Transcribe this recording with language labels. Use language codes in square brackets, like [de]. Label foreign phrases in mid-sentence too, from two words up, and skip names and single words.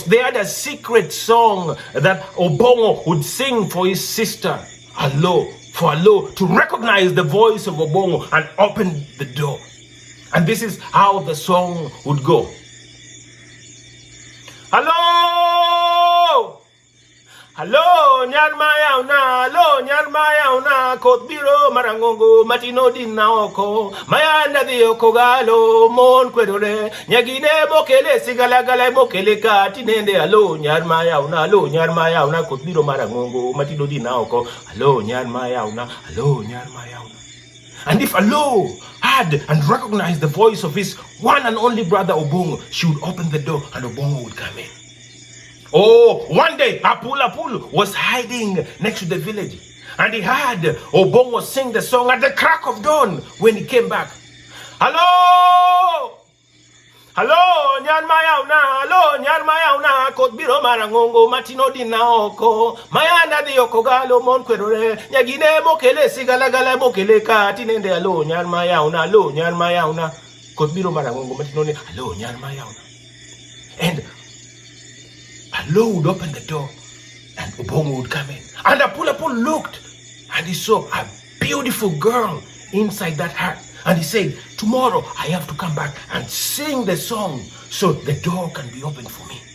[en] They had a secret song that Obon'Go would sing for his sister, Aloo, for Aloo to recognize the voice of Obon'Go and open the door. And this is how the song would go. Hello! Hello, [luo] nyarmaya una, kotbiro marangongo, matino dinaoko, mayanda dioko galo, mon kwedore, nyagine bokele, sigalagala bokele kati nende, hello, nyarmaya una, kotbiro marangongo, matino dinaoko, hello, nyarmaya una. [en] And if Aloo had and recognized the voice of his one and only brother Obon'Go, she would open the door and Obon'Go would come in. Oh, one day Apul was hiding next to the village and he heard Obon'Go sing the song at the crack of dawn when he came back. Hello! Hello, [luo] nyarmaya una, kotbiro marangongo, matino dinaoko, mayanda dioko galo mon kwedore, nyagine bokele sigalagala bokele kati nende, hello, nyarmaya una, kotbiro marangongo, matino dinaoko, hello, nyarmaya una. [en] And Aloo would open the door and Obon'Go would come in. And Apul looked and he saw a beautiful girl inside that hut. And he said, tomorrow I have to come back and sing the song so the door can be opened for me.